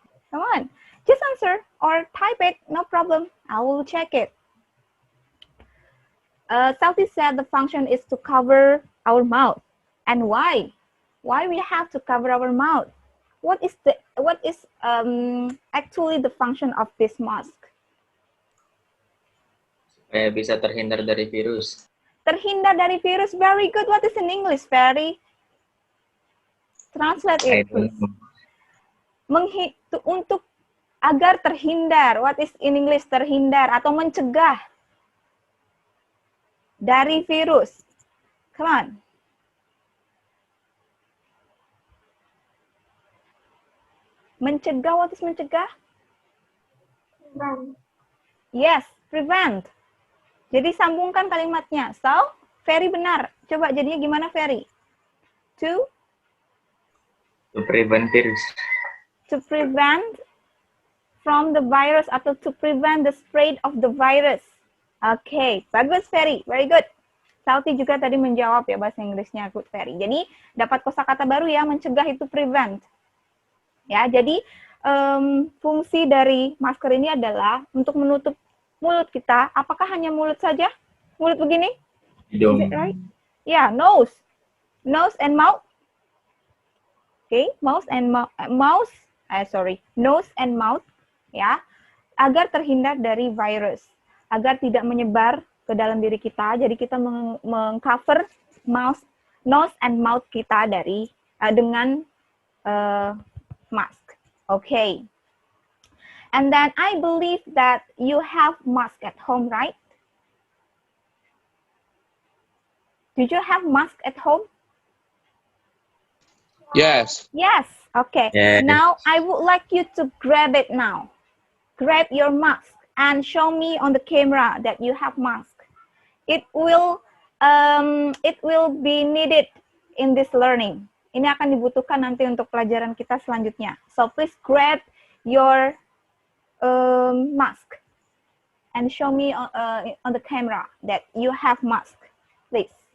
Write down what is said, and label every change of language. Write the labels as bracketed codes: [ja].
[en] Come on, just answer or type it, no problem. I will check it. Salty said the function is to cover our mouth. And why? Why we have to cover our mouth? What is actually the function of this mask? [id] Supaya bisa terhindar dari virus. Terhindar dari virus. [en] Very good. What is in English, Ferry? Translate it, please. [id] Untuk agar terhindar. [en] What is in English? [id] Terhindar atau mencegah dari virus. [en] Come on. Mencegah, what is mencegah? Prevent. Yes, prevent. [id] Jadi sambungkan kalimatnya. So, Ferry benar. Coba jadinya gimana, Ferry? To [en] prevent virus. to prevent from the virus atau to prevent the spread of the virus. [id] Oke, bagus Ferry, [en] very good. [id] Salty juga tadi menjawab ya bahasa Inggrisnya, good Ferry. Jadi dapat kosakata baru ya, mencegah itu prevent. Ya, jadi fungsi dari masker ini adalah untuk menutup mulut kita. Apakah hanya mulut saja? Mulut begini? Hidung. [en] Is it right? Yeah, nose and mouth. Okay, nose and mouth, [id] ya, agar terhindar dari virus, agar tidak menyebar ke dalam diri kita. Jadi kita mengcover [en] nose and mouth [id] kita dari dengan mask. [en] Okay. And then I believe that you have mask at home, right? Did you have mask at home? Yes. Yes. Okay. Yes. Now I would like you to grab it now. Grab your mask and show me on the camera that you have mask. It will be needed in this learning. [id] Ini akan dibutuhkan nanti untuk pelajaran kita selanjutnya. [en] So please grab your mask and show me on the camera that you have mask, please.